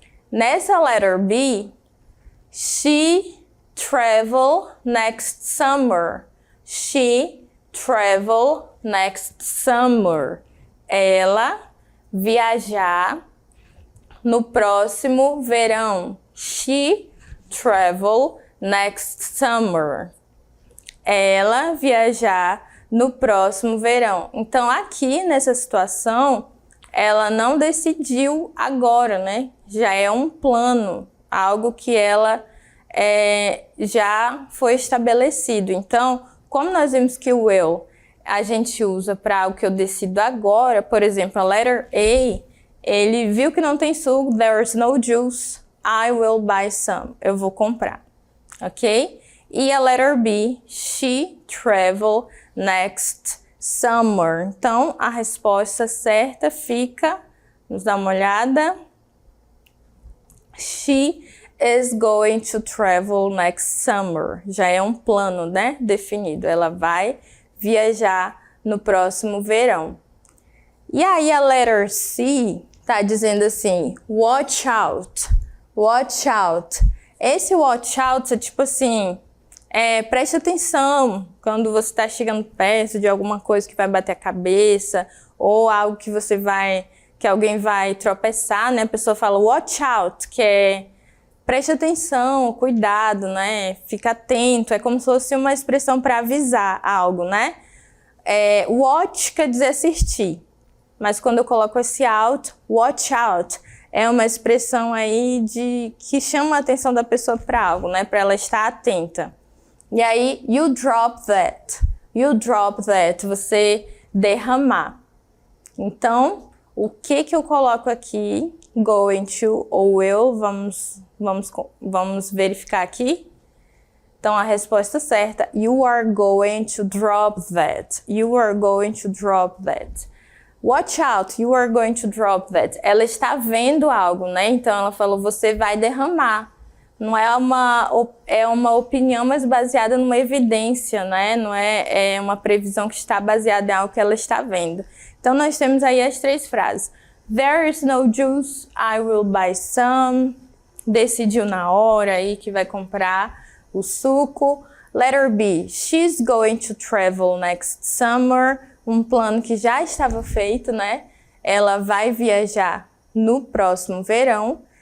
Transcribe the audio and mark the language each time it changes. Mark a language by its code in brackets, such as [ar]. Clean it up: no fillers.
[en] Nessa letter B, she travel next summer. She travel next summer. [pt] Ela viajar no próximo verão. [en] She travel next summer. [pt] Ela viajar no próximo verão. Então, aqui nessa situação, ela não decidiu agora, né? Já é um plano, algo que ela já foi estabelecido. Então, como nós vimos que o will a gente usa para algo que eu decido agora, por exemplo, a letter A, ele viu que não tem suco, [en] there's no juice, I will buy some. [pt] Eu vou comprar, ok? [en] E a letter B, she travel next summer. [pt] Então, a resposta certa fica, vamos dar uma olhada. [en] She is going to travel next summer. [pt] Já é um plano, né? Definido. Ela vai viajar no próximo verão. E aí a letter C tá dizendo assim, [en] watch out. Watch out. [pt] Esse [en] watch out [pt] é tipo assim, preste atenção quando você está chegando perto de alguma coisa que vai bater a cabeça ou algo que alguém vai tropeçar, né? A pessoa fala watch out, que é preste atenção, cuidado, né? Fica atento, é como se fosse uma expressão para avisar algo, né? Watch quer dizer assistir, mas quando eu coloco esse out, [en] watch out, [pt] é uma expressão aí que chama a atenção da pessoa para algo, né? Para ela estar atenta. E aí, [en] you drop that. You drop that, [pt] você derramar. Então, o que eu coloco aqui? Going to ou will, vamos verificar aqui. [en] Então, a resposta certa, you are going to drop that. You are going to drop that. Watch out, you are going to drop that. [pt] Ela está vendo algo, né? Então, ela falou, você vai derramar. Não é uma opinião, mas baseada numa evidência, né? Não é uma previsão que está baseada em algo que ela está vendo. Então, nós temos aí as 3 frases. [en] There is no juice, I will buy some. [pt] Decidiu na hora aí que vai comprar o suco. [en] Letter B, she's going to travel next summer. [pt] Um plano que já estava feito, né? Ela vai viajar no próximo verão.